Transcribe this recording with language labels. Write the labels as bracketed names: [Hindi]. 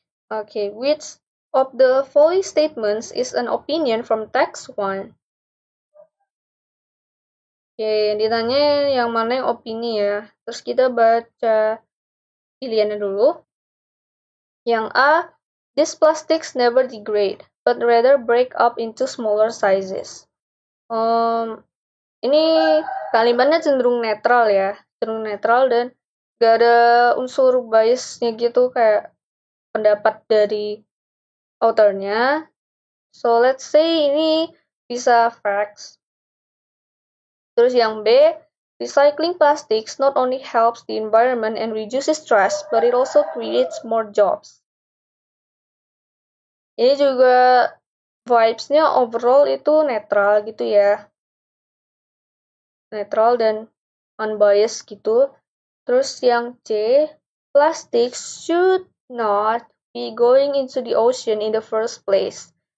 [English] Oke, which of the following statements is an opinion from text 1? [Indonesian] Oke, yang ditanya yang mana yang opini ya. Terus kita baca pilihannya dulu. Yang A, [English] these plastics never degrade, but rather break up into smaller sizes. [Indonesian] Ini kalimatnya cenderung netral ya, cenderung netral dan gak ada unsur biasnya gitu kayak pendapat dari authornya. [English] So let's say [Indonesian] ini bisa [English] facts. [Indonesian] Terus yang B, [English] recycling plastics not only helps the environment and reduces stress, but it also creates more jobs. [Indonesian] Ini juga vibes-nya overall itu netral gitu ya. Netral dan unbiased gitu. Terus yang C, [English] plastics should not be going into the ocean in the first place.